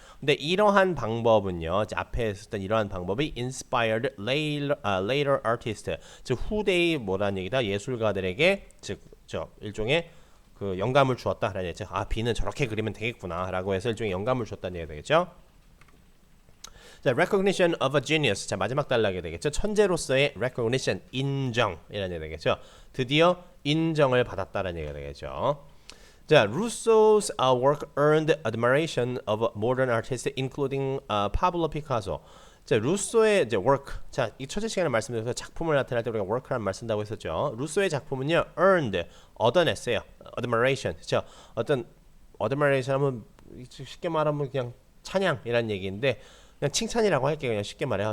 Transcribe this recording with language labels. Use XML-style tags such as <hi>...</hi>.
<ko>근데 이러한 방법은요, 앞에 했었던 이러한 방법이</ko> <en>inspired later artists,</en> <ko>즉 후대의 뭐라는 얘기다, 예술가들에게 일종의 그 영감을 주었다라는 얘기죠. 비는 저렇게 그리면 되겠구나라고 해서 일종의 영감을 주었다는 얘기가 되겠죠.</ko> <en>자, recognition of a genius.</en> <ko>자, 마지막 단락이 되겠죠. 천재로서의 recognition, 인정이라는 얘기가 되겠죠. 드디어 인정을 받았다라는 얘기가 되겠죠.</ko> <en>자, Rousseau's work earned admiration of modern artists, including Pablo Picasso.</en> <ko>자, 루소의 이제 work. 자, 이 첫째 시간에 말씀드려서 작품을 나타낼 때 우리가 work라는 말 쓴다고 했었죠. 루소의 작품은요, earned, 얻어냈어요. admiration. 그렇죠? admiration 하면 쉽게 말하면 그냥 찬양이라는 얘기인데 그냥 칭찬이라고 할게요. 그냥 쉽게 말해요.</ko>